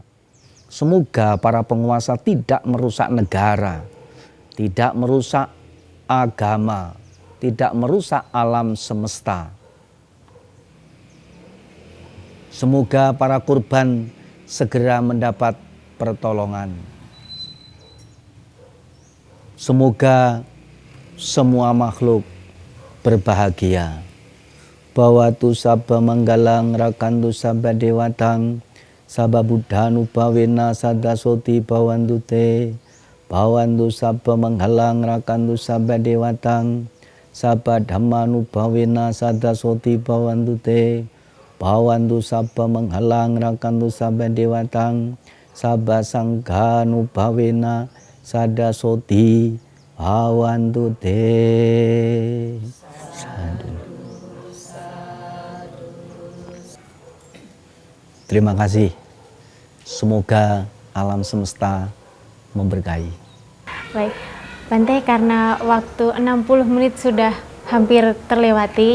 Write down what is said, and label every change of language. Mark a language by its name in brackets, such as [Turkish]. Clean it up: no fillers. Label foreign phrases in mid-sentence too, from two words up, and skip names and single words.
[Indonesian] Semoga para penguasa tidak merusak negara, tidak merusak agama, tidak merusak alam semesta. Semoga para korban segera mendapat pertolongan. Semoga semua makhluk berbahagia. [Pali] Bawatu sabba manggalang rakantu sabba dewatang. Sabba buddhanu bhavena sada soti bhavantu te. Bhavantu sabba manghalang rakantu sabba dewatang. Sabba dhammanu bhavena sada soti bhavantu te. Bhavantu sabba manghalang rakantu sabba dewatang. Sabba sanghanu bhavena sada soti bhavantu te. Sadu. [Indonesian] Terima kasih. Semoga alam semesta memberkahi. Baik, Bante, karena waktu 60 menit sudah hampir terlewati.